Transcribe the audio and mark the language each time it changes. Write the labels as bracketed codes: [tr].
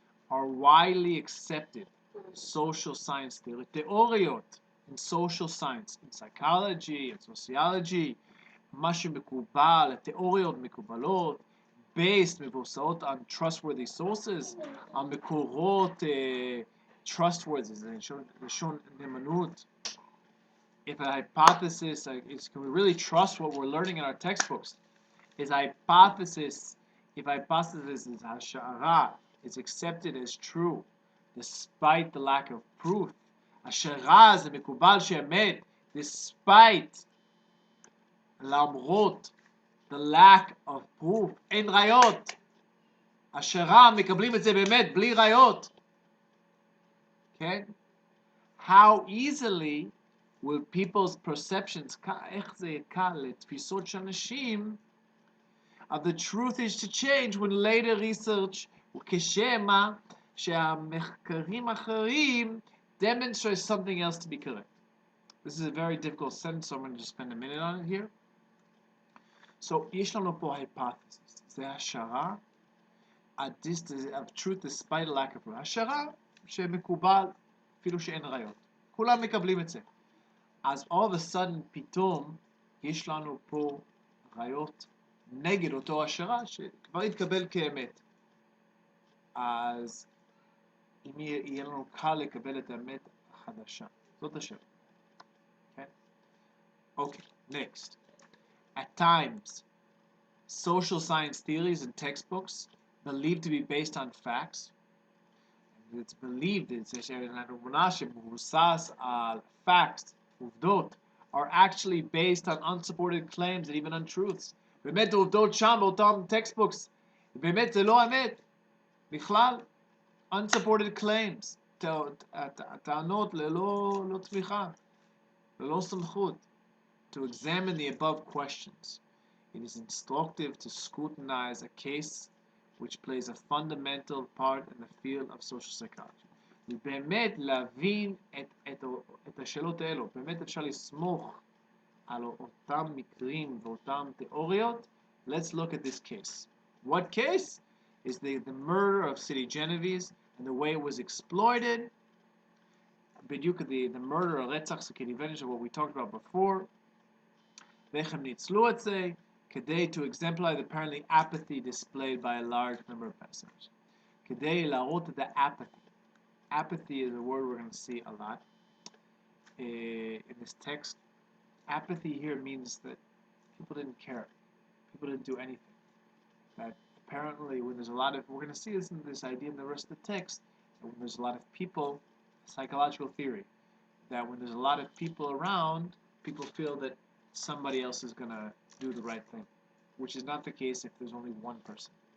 [en] Are widely accepted social science theory, [he] תיאוריות [en] in social science, in psychology, in sociology, [he] מה שמקובל, תיאוריות מקובלות, [en] based, [he] מבוססות [en] on trustworthy sources, [he] על מקורות [en] trustworthy, [he] זה לשון נאמנות. [en] If a hypothesis can we really trust what we're learning in our textbooks? If hypothesis is [he] השערה, [en] is accepted as true, despite the lack of proof, [he] השערה זה מקובל שאמת, [en] despite, [he] למרות, [en] the lack of proof, [he] אין ראיות. השערה מקבלים את זה באמת בלי ראיות. כן? [en] How easily will people's perceptions, [he] איך זה יקל לתפיסות של אנשים, [en] of the truth is to change when later research, [he] וכשמה שהמחקרים האחרים [en] demonstrate something else to be correct. This is a very difficult sentence, so I'm going to just spend a minute on it here. [he] So, יש לנו פה hypothesis. זה השערה [en] of truth despite a lack of proof. [he] השערה שמקובל אפילו שאין ראיות. כולם מקבלים את זה. אז [en] all of a sudden [he] פתאום יש לנו פה ראיות נגד אותו השערה שכבר התקבל כאמת. אז אם יהיה לנו קל לקבל את האמת החדשה. זאת השאלה. [en] Okay, next. At times, social science theories and textbooks believed to be based on facts. It's believed facts, [he] עובדות, [en] are actually based on unsupported claims and even untruths. [he] באמת העובדות שם באותם textbooks, באמת זה לא אמת, בכלל, [en] unsupported claims, [he] טענות ללא תמיכה, ללא סמכות. [en] To examine the above questions, it is instructive to scrutinize a case which plays a fundamental part in the field of social psychology. [he] באמת להבין את השאלות האלו, באמת אפשר לסמוך על אותם מקרים ואותם תיאוריות. [en] Let's look at this case. What case? Is the murder of City Genovese and the way it was exploited. [he] בדיוק [en] the murder, [he] הרצח של קיטי ונש, [en] what we talked about before. [he] ואיך הם ניצלו את זה, כדי [en] to exemplify the apparently apathy displayed by a large number of passengers. [he] כדי להראות את apathy. [en] Apathy is a word we're going to see a lot in this text. Apathy here means that people didn't care. People didn't do anything. That apparently when there's a lot of, we're going to see this idea in the rest of the text, that when there's a lot of people, psychological theory, that when there's a lot of people around, people feel that somebody else is going to do the right thing, which is not the case if there's only one person.